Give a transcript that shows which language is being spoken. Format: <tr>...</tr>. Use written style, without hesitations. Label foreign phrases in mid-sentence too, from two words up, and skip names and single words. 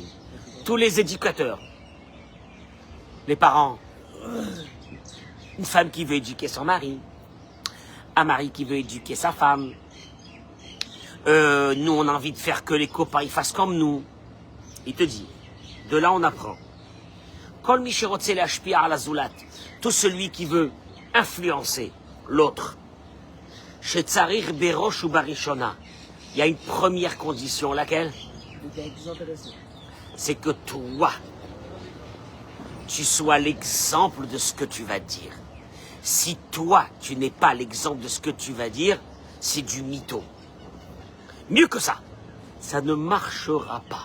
<fr>Tous les éducateurs. Les parents. Une femme qui veut éduquer son mari. Un mari qui veut éduquer sa femme. Nous, on a envie de faire que les copains ils fassent comme nous. Il te dit, de là on apprend.</fr> <he>כל מי שרוצה להשפיע על הזולת,</he> <fr>tout celui qui veut influencer l'autre.</fr> <he>שצריך בראש ובראשונה.</he> <fr>Il y a une première condition, laquelle? C'est que toi, tu sois l'exemple de ce que tu vas dire. Si toi, tu n'es pas l'exemple de ce que tu vas dire, c'est du mytho. Mieux que ça, ça ne marchera pas.</fr>